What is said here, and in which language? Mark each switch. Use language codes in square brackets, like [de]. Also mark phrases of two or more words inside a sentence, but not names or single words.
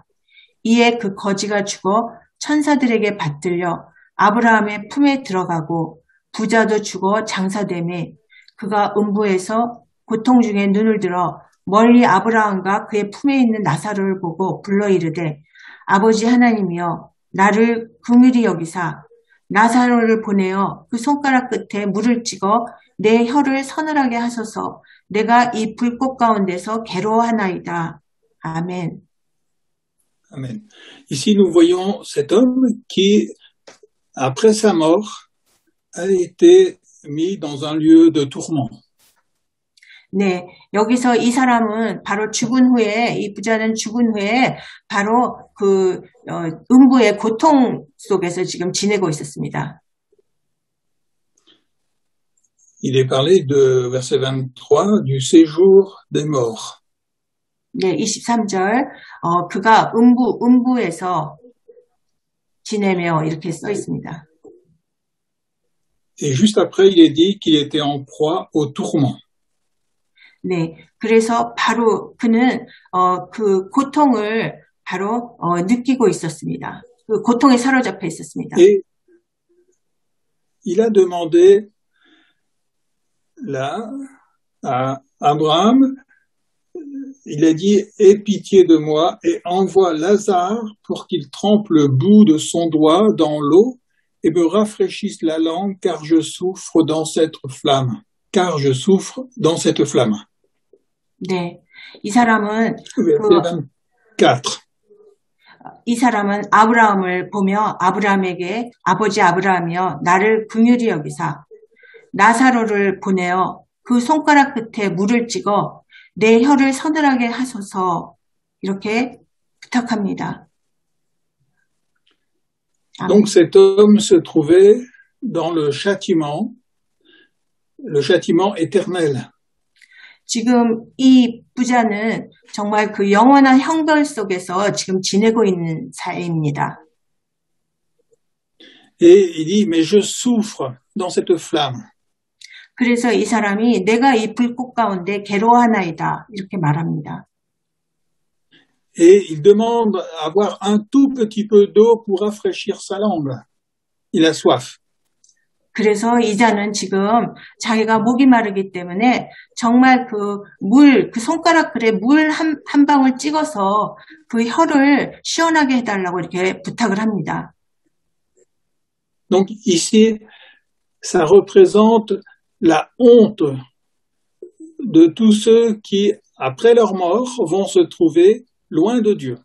[ko] 이에 그 거지가 죽어 천사들에게 받들려 아브라함의 품에 들어가고 부자도 죽어 장사되매 그가 음부에서 고통 중에 눈을 들어 멀리 아브라함과 그의 품에 있는 나사로를 보고 불러 이르되 아버지 하나님이여 나를 긍휼히 여기사 나사로를 보내어 그 손가락 끝에 물을 찍어 내 혀를 서늘하게 하소서 내가 이 불꽃 가운데서 괴로워하나이다. 아멘. [fr] Amen. Ici, nous voyons cet homme qui, après sa mort, a été mis dans un lieu de tourment. [ko] 네, 여기서 이 사람은 바로 죽은 후에, 이 부자는 죽은 후에 바로 그 음부의 고통 속에서 지금 지내고 있었습니다. [fr] Il est parlé de verset 23 du séjour des morts. [ko] 네, 23절 그가 음부에서 지내며 이렇게 써 있습니다. [fr] Et juste après, il est dit qu'il était en proie au tourment. [ko] 네, 그래서 바로 그는 그 고통을 바로 느끼고 있었습니다. 그 고통에 사로잡혀 있었습니다. [fr] Et il a demandé là à Abraham, il a dit « Aie pitié de moi et envoie Lazare pour qu'il trempe le bout de son doigt dans l'eau et me rafraîchisse la langue car je souffre dans cette flamme. » Car je souffre dans cette flamme. [ko] 네, 이 사람은 [fr] Verset 24. [ko] 이 사람은 아브라함을 보며 아브라함에게 아버지 아브라함이여 나를 긍휼히 여기사 나사로를 보내어 그 손가락 끝에 물을 찍어 내 혀를 서늘하게 하소서 이렇게 부탁합니다. [fr] Donc cet homme se trouvait dans le châtiment éternel. [ko] 지금 이 부자는 정말 그 영원한 형벌 속에서 지금 지내고 있는 사이입니다. [fr] Et il dit, mais je souffre dans cette flamme. [ko] 그래서 이 사람이 내가 이 불꽃 가운데 괴로워하나이다 이렇게 말합니다. [fr] Et il demande à avoir un tout petit peu d'eau pour rafraîchir sa langue. Il a soif. [ko] 그래서 이자는 지금 자기가 목이 마르기 때문에 정말 그 손가락들에 물 한 방울 찍어서 그 혀를 시원하게 해달라고 이렇게 부탁을 합니다. [fr] Donc ici, ça représente la honte de tous ceux qui, après leur mort, vont se trouver loin de Dieu.